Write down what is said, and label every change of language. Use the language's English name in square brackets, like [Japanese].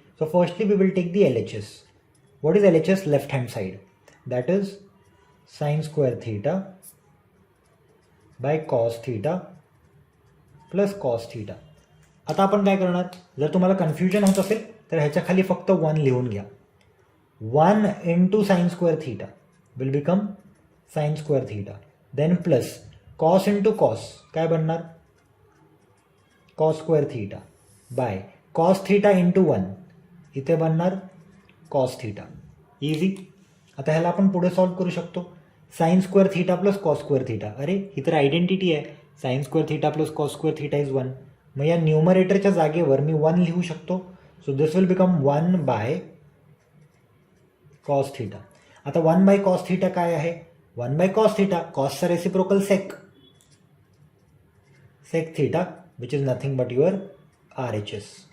[English] So firstly we will take the LHS. What is LHS? Left hand side, that is sine square theta by cos theta plus cos theta. [Marathi] आता आपण काय करणार? जर तुम्हाला confusion होत असेल तर ह्याच्या खाली फक्त 1 लिहून घ्या. [English] 1 into sine square theta will become sine square theta, then plus cos into cos [Marathi] काय बनणार? [English] cos square theta by cos theta into 1, [Marathi] इथे बनणार [English] Cos theta. Easy. [Marathi] आता ह्याला आपण पुढे सॉल्व करू शकतो. [English] sine square theta plus cos square theta, [Marathi] अरे ही तर आयडेंटिटी आहे, [English] Sine square theta plus cos square theta is 1. [Marathi] मग या न्यूमरेटरच्या जागेवर मी 1 लिहू शकतो. [English] So this will become 1 by cos theta. आता 1 by cos theta [Marathi] काय आहे? [English] 1 by cos theta, कॉसचा reciprocal sec, sec theta which is nothing but your RHS.